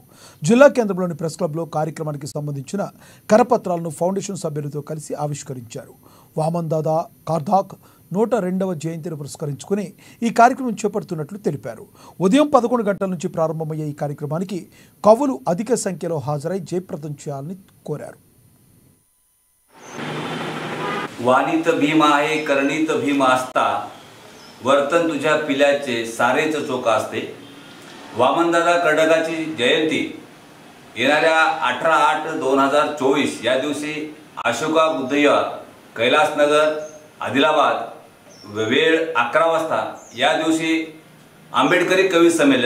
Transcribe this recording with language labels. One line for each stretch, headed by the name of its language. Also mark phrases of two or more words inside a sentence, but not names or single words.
Telugu: జిల్లా కేంద్రంలోని ప్రెస్ క్లబ్లో కార్యక్రమానికి సంబంధించిన కరపత్రాలను ఫౌండేషన్ సభ్యులతో కలిసి ఆవిష్కరించారు. వామన్ దాదా కార్దాక్ 102వ జయంతిని పురస్కరించుకుని ఈ కార్యక్రమం చేపడుతున్నట్లు తెలిపారు. ఉదయం 11 గంటల నుంచి ప్రారంభమయ్యే ఈ కార్యక్రమానికి కవులు అధిక సంఖ్యలో హాజరై జయప్రదం చేయాలని కోరారు.
Marathi: वाणीत भीम आहे करणीत भीम असता वर्तन तुझ्या पिल्याचे सारेच चोख असते. वामनदादा कर्डकाची जयंती येणाऱ्या 18/8/2024 या दिवशी अशोका बुद्ध विहार कैलासनगर आदिलाबाद वेळ 11 वाजता या दिवशी आंबेडकरी कवी संमेलन.